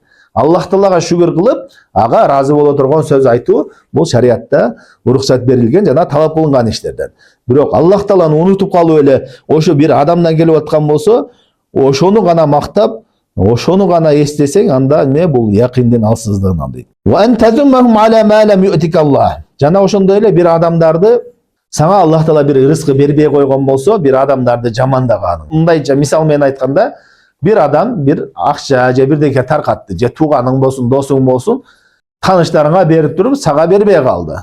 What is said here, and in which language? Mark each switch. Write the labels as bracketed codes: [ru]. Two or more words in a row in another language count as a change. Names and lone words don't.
[ky] Аллах Таалага шүгүр кылып, ага разы боло турган сөз айтуу, бул шариатта уруксат берилген жана талап кылынган иштерден. Бирок Аллах Тааланы унутуп калып эле ошо бир адамдан келип аткан болсо, ошону гана мактап, ошону гана эстесең, анда бул якиндин алсыздыгынан дейт. [ar] وأن تذمهم على ما لم يؤتك الله. [ky] Жана ошондой эле бир адамдарды сага Аллах Таала бир ырыскы бербей койгон болсо, бир адамдарды жамандаганың. Мындайча мисал менен айтканда, бир адам бир акча же бирдеке таркатты, же тууганың болсун, досуң болсун, таныштарыңа берип туруп, сага бербей калды.